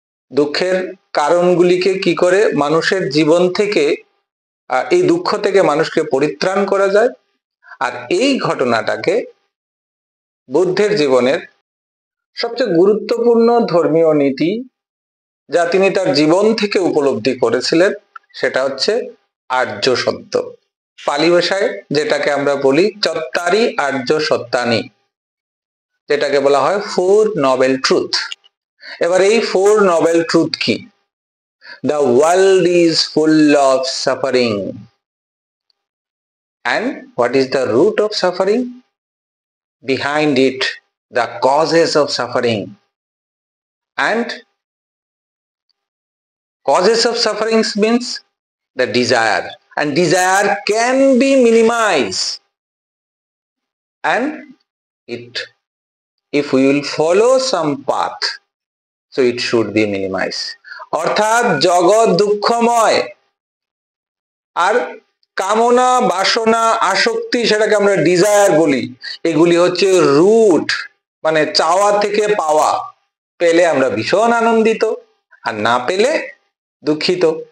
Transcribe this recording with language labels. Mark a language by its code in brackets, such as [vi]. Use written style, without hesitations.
[bn] দুঃখের কারণগুলিকে কি করে মানুষের জীবন থেকে এই দুঃখ থেকে মানুষকে পরিত্রাণ করা যায়, আর এই ঘটনাটাকে বুদ্ধের জীবনের সবচেয়ে গুরুত্বপূর্ণ ধর্মীয় নীতি যা তিনি তার জীবন থেকে উপলব্ধি করেছিলেন, সেটা হচ্ছে আর্য সত্য। পালি ভাষায় যেটাকে আমরা বলি চত্তারি আর্য সত্যানি, যেটাকে বলা হয় 4 নোবেল ট্রুথ। এবার এই 4 নোবেল ট্রুথ কি? [en] The world is full of suffering. And what is the root of suffering? Behind it, the causes of suffering. And causes of suffering means the desire. And desire can be minimized. And it if we will follow some path, so it should be minimized. [bn] অর্থাৎ জগৎ দুঃখময়, আর কামনা, বাসনা, আসক্তি, সেটাকে আমরা desire বলি, এগুলি হচ্ছে রুট, মানে চাওয়া থেকে পাওয়া। পেলে আমরা ভীষণ আনন্দিত, আর না পেলে দুঃখিত।